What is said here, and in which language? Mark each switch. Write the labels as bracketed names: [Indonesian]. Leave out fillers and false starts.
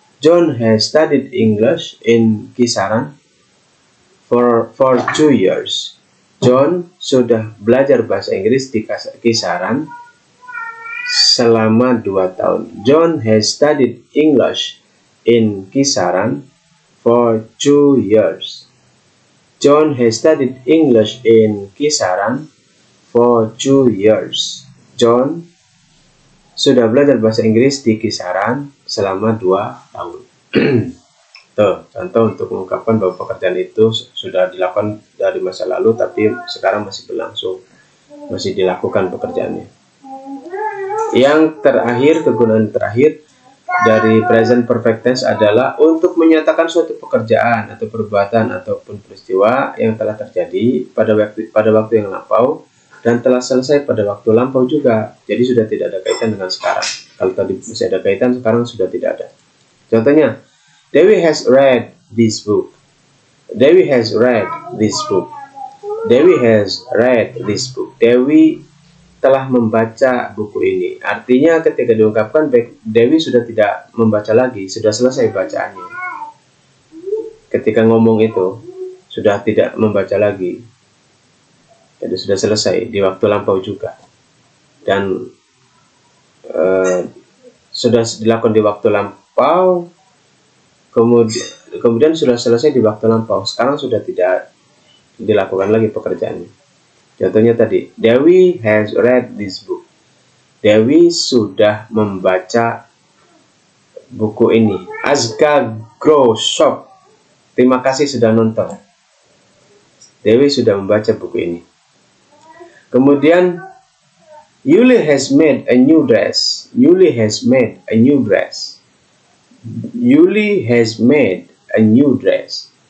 [English] John has studied English in Kisaran for 2 years. [Indonesian] John sudah belajar bahasa Inggris di Kisaran selama 2 tahun. [English] John has studied English in Kisaran for 2 years. John has studied English in Kisaran for 2 years. [Indonesian] John sudah belajar bahasa Inggris di Kisaran selama 2 tahun. Tuh, contoh untuk mengungkapkan bahwa pekerjaan itu sudah dilakukan dari masa lalu, tapi sekarang masih berlangsung, masih dilakukan pekerjaannya. Yang terakhir, kegunaan terakhir dari present perfect tense adalah untuk menyatakan suatu pekerjaan atau perbuatan ataupun peristiwa yang telah terjadi pada waktu yang lampau dan telah selesai pada waktu lampau juga. Jadi sudah tidak ada kaitan dengan sekarang. Kalau tadi masih ada kaitan, sekarang sudah tidak ada. [English] Contohnya, Dewi has read this book. Dewi has read this book. Dewi has read this book. [Indonesian] Dewi telah membaca buku ini. Artinya ketika diungkapkan, Dewi sudah tidak membaca lagi, sudah selesai bacaannya. Ketika ngomong itu, sudah tidak membaca lagi. Jadi sudah selesai, di waktu lampau juga. Dan sudah dilakukan di waktu lampau, kemudian sudah selesai di waktu lampau. Sekarang sudah tidak dilakukan lagi pekerjaannya. Contohnya tadi, [English] Dewi has read this book. [Indonesian] Dewi sudah membaca buku ini. Azka Grow Shop, terima kasih sudah nonton. Dewi sudah membaca buku ini. [English] Kemudian, Yuli has made a new dress. Yuli has made a new dress. Yuli has made a new dress.